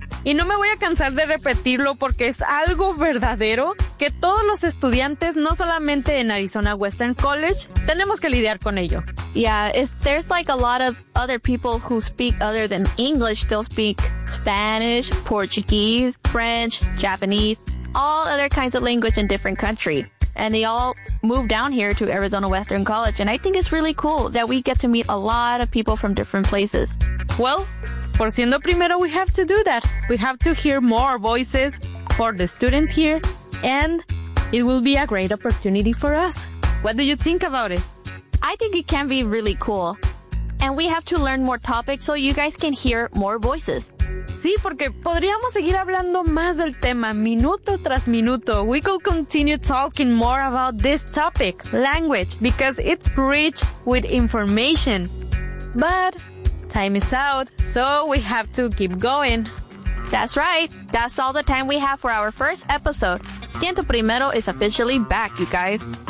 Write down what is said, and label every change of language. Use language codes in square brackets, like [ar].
[es] Y no me voy a cansar de repetirlo porque es algo verdadero que todos los estudiantes, no solamente en Arizona Western College, tenemos que lidiar con ello. [en] Yeah, there's like a lot of other people who speak other than English. They'll speak Spanish, Portuguese, French, Japanese, all other kinds of language in different countries. And they all moved down here to Arizona Western College. And I think it's really cool that we get to meet a lot of people from different places. Well, por siendo primero, we have to do that. We have to hear more voices for the students here. And it will be a great opportunity for us. What do you think about it? I think it can be really cool. And we have to learn more topics so you guys can hear more voices. [es] Sí, porque podríamos seguir hablando más del tema, minuto tras minuto. [en] We could continue talking more about this topic, language, because it's rich with information. But time is out, so we have to keep going. That's right. That's all the time we have for our first episode. Siento Primero is officially back, you guys.